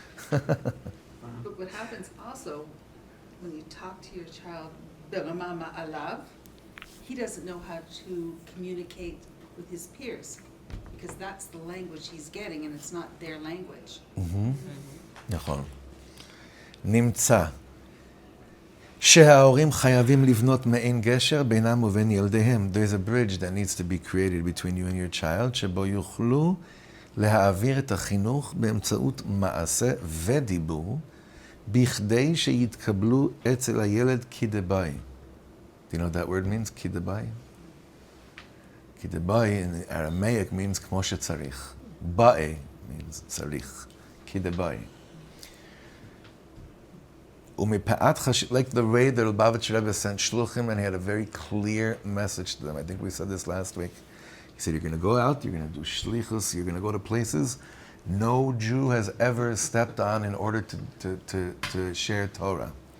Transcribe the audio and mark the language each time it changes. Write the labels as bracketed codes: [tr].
[en] But what happens also when you talk to your child, Beramama alav, he doesn't know how to communicate with his peers because that's the language he's getting and it's not their language. [he] נכון. נמצא שההורים חייבים לבנות מעין גשר בינם ובין ילדיהם. [en] There's a bridge that needs to be created between you and your child, [he] שבו יוכלו להעביר את החינוך באמצעות מעשה ודיבור, בכדי שיתקבלו אצל הילד כדבעי. [en] Do you know what that word means? כדבעי? כדבעי in Aramaic means [he] כמו שצריך. [en] באי means צריך. [he] כדבעי. [en] Like the way the Lubavitch Rebbe sent shluchim, and he had a very clear message to them. I think we said this last week. He said, you're going to go out, you're going to do shlichus, you're going to go to places no Jew has ever stepped on in order to share Torah.